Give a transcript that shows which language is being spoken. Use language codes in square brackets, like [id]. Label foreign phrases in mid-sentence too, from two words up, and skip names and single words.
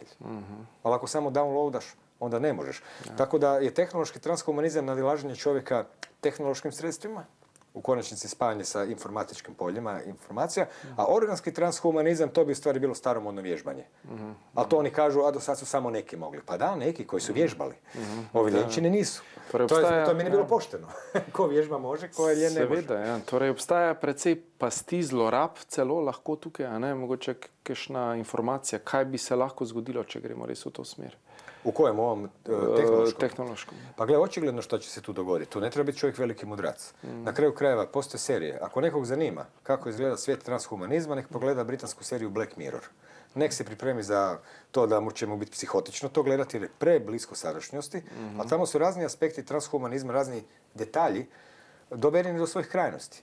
[hr] Ali ako samo downloadaš, onda ne možeš. Tako da je tehnološki transhumanizam nadilaženje čovjeka tehnološkim sredstvima, u konačnici spajanje sa informatičkim poljima informacija, a organski transhumanizam, to bi u stvari bilo staromodno vježbanje. Ali to oni kažu, a do sad su samo neki mogli. Pa da, neki koji su vježbali. Ovi ljenčini nisu. To mi ne bilo pošteno. Ko vježba može, ko je ljen ne može. [sl] Seveda, ja. Torej obstaja precej pasti zlorab, celo lahko tukaj, a ne, mogoče kakšna informacija, kaj bi se lahko zgodilo, če gremo res v to smer. [hr] U kojem ovom tehnološkom? Pa gle, očigledno što će se tu dogoditi. Tu ne treba biti čovjek veliki mudrac. Na kraju krajeva postoje serije. Ako nekog zanima kako izgleda svijet transhumanizma, nek pogleda britansku seriju Black Mirror. Nek se pripremi za to da mu će mu biti psihotično to gledati jer je preblisko sadašnjosti, a tamo su razni aspekti transhumanizma, razni detalji dovedeni do svojih krajnosti.